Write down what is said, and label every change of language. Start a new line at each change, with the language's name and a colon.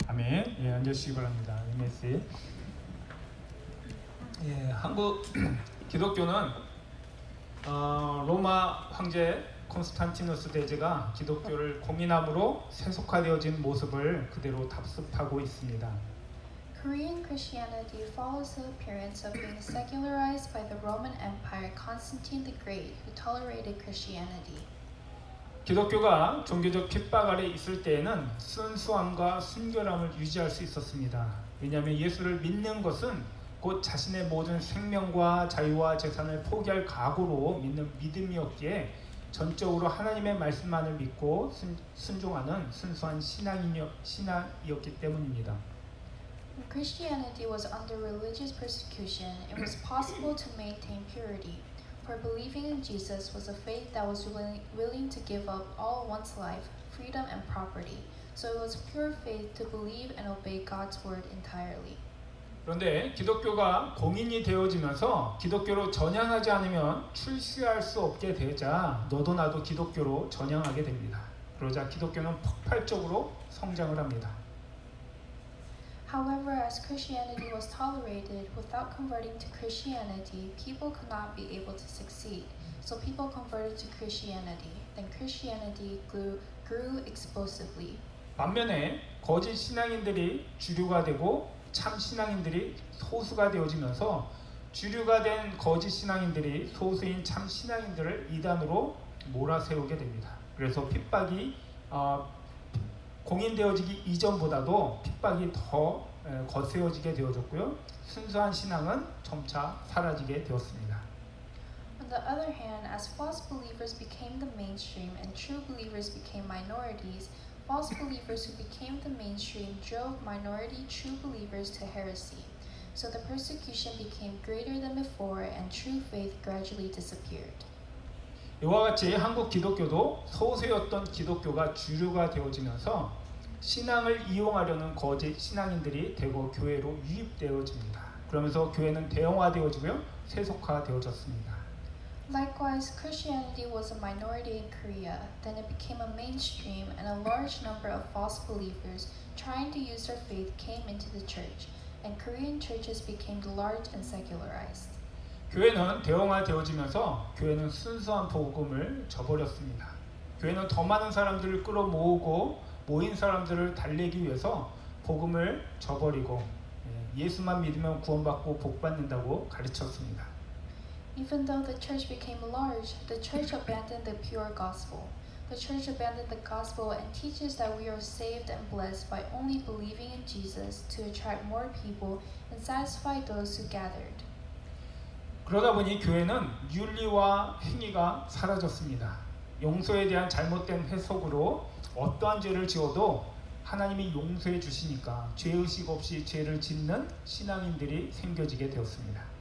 Korean: 아멘. 예, 앉으시기 바랍니다. 메시. 예, 한국 기독교는 로마 황제 콘스탄티누스 대제가 기독교를 공인함으로 세속화되어진 모습을 그대로 답습하고 있습니다.
English: Korean Christianity follows the appearance of being secularized by the Roman Empire Constantine the Great, who tolerated Christianity.
Korean: 기독교가 종교적 핍박 아래 있을 때에는 순수함과 순결함을 유지할 수 있었습니다. 왜냐하면 예수를 믿는 것은 곧 자신의 모든 생명과 자유와 재산을 포기할 각오로 믿는 믿음이었기에 전적으로 하나님의 말씀만을 믿고 순종하는 순수한 신앙이었기 때문입니다.
English: When Christianity was under religious persecution, it was possible to maintain purity, for believing in Jesus was a faith that was willing to give up all one's life, freedom, and property. So it was pure faith to believe and obey God's word entirely.
Korean: 그런데 기독교가 공인이 되어지면서 기독교로 전향하지 않으면 출세할 수 없게 되자 너도 나도 기독교로 전향하게 됩니다. 그러자 기독교는 폭발적으로 성장을 합니다.
English: However, as Christianity was tolerated, without converting to Christianity, people could not be able to succeed. So people converted to Christianity. Then Christianity grew explosively.
Korean: 반면에 거짓 신앙인들이 주류가 되고 참 신앙인들이 소수가 되어지면서 주류가 된 거짓 신앙인들이 소수인 참 신앙인들을 이단으로 몰아세우게 됩니다. 그래서 핍박이 공인되어지기 이전보다도 핍박이 더 거세어지게 되어졌고요. 순수한 신앙은 점차 사라지게 되었습니다.
English: On the other hand, as false believers became the mainstream and true believers became minorities, false believers who became the mainstream drove minority true believers to heresy. So the persecution became greater than before and true faith gradually disappeared.
Korean: 이와 같이 한국 기독교도 소수였던 기독교가 주류가 되어지면서 신앙을 이용하려는 거짓 신앙인들이 대거 교회로 유입되어집니다. 그러면서 교회는 대형화되어지고요, 세속화되어졌습니다.
English: Likewise, Christianity was a minority in Korea. Then it became a mainstream, and a large number of false believers trying to use their faith came into the church, and Korean churches became large and secularized.
Korean: 교회는 대형화되어지면서 교회는 순수한 복음을 저버렸습니다. 교회는 더 많은 사람들을 끌어모으고 모인 사람들을 달래기 위해서 복음을 저버리고 예수만 믿으면 구원받고 복받는다고 가르쳤습니다.
English: Even though the church became large, the church abandoned the pure gospel. The church abandoned the gospel and teaches that we are saved and blessed by only believing in Jesus to attract more people and satisfy those who gathered.
Korean: 그러다 보니 교회는 윤리와 행위가 사라졌습니다. 용서에 대한 잘못된 해석으로 어떠한 죄를 지어도 하나님이 용서해 주시니까 죄의식 없이 죄를 짓는 신앙인들이 생겨지게 되었습니다.